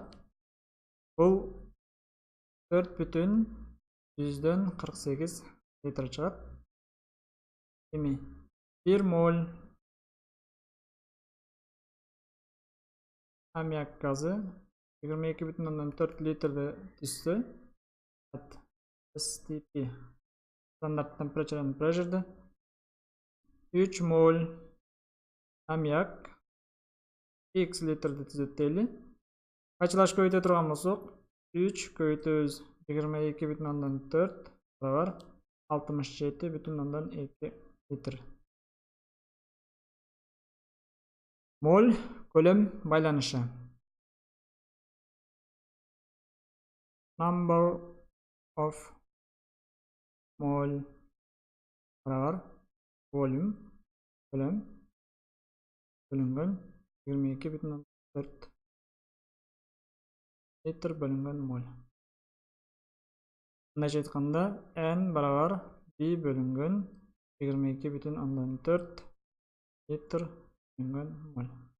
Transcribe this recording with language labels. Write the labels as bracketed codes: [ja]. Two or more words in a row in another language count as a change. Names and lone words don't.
[ky] Бул 4,48 литр чыгат. Эми 1 моль аммиак газы 22,4 литрди түзсө, [en] STP standard temperature and pressure [ky] 3 моль аммиак x литрди түзөт дейли. Качылаш көбөйтө турган болсок, 3 көбөйтөбүз 22,4 барабар 67,2 литр. Моль көлөм байланышы. [en] Number of mole [ky] барабар volume көлөм бөлүнгөн 22,4 литр бөлүнгөн моль. Мындайча айтканда n барабар b бөлүнгөн 22,4 литр бөлүнгөн моль.